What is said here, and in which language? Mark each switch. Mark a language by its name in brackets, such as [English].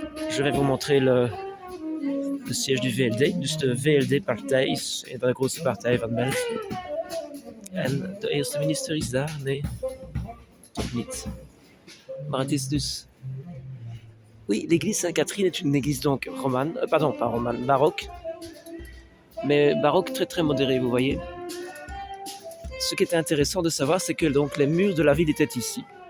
[French] Je vais vous montrer le siège du VLD. [Dutch] Dus de VLD-partij is een van de grootste partijen van België. En de eerste minister is daar? Nee, toch niet. Maar het is dus... [French] Oui, l'église Sainte-Catherine est une église donc romane, pas romane, baroque. Mais baroque très très modéré, vous voyez. Ce qui est intéressant de savoir, c'est que donc les murs de la ville étaient ici.